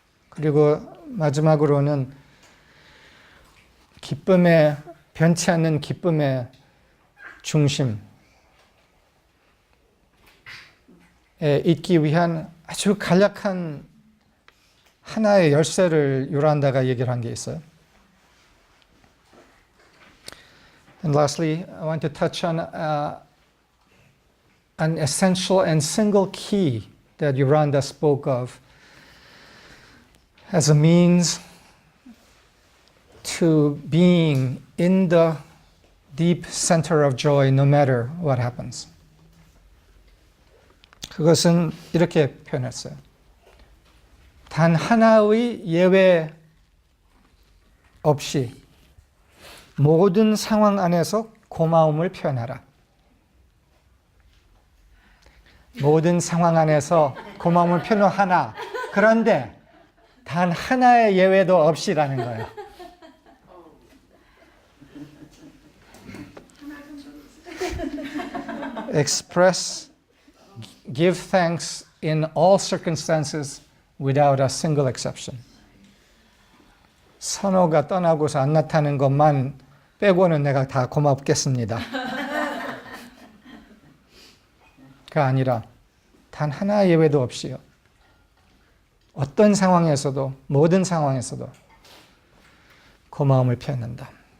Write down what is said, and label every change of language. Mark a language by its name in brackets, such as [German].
[Korean] 그리고 마지막으로는 기쁨의, 변치 않는 기쁨의 중심에 있기 위한 아주 간략한 하나의 열쇠를 요란다가 얘기를 한 게 있어요. [English] And lastly, I want to touch on an essential and single key that Yoranda spoke of as a means to being in the deep center of joy no matter what happens. [Korean] 그것은 이렇게 표현했어요. 단 하나의 예외 없이 모든 상황 안에서 고마움을 표현하라. 모든 상황 안에서 고마움을 표현하나. 그런데 단 하나의 예외도 없이라는 거예요. [English] Express, give thanks in all circumstances without a single exception. [Korean] 선호가 떠나고서 안 나타나는 것만 빼고는 내가 다 고맙겠습니다. 아니라 단 하나 예외도 없이요. 어떤 상황에서도, 모든 상황에서도 고마움을 표현한다.